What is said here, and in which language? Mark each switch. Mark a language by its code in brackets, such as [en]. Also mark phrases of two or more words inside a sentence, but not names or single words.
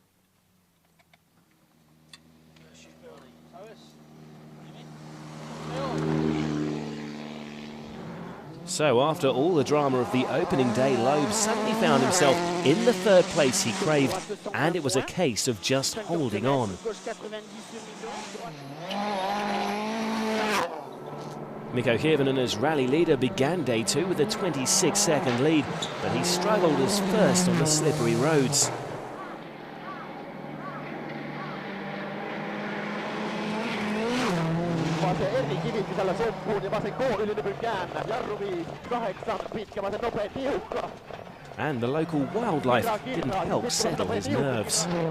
[en] So after all the drama of the opening day, Loeb suddenly found himself in the third place he craved, and it was a case of just holding on. Mikko Hirvonen as rally leader began day 2 with a 26-second lead, but he struggled as first on the slippery roads. And the local wildlife didn't help settle his nerves.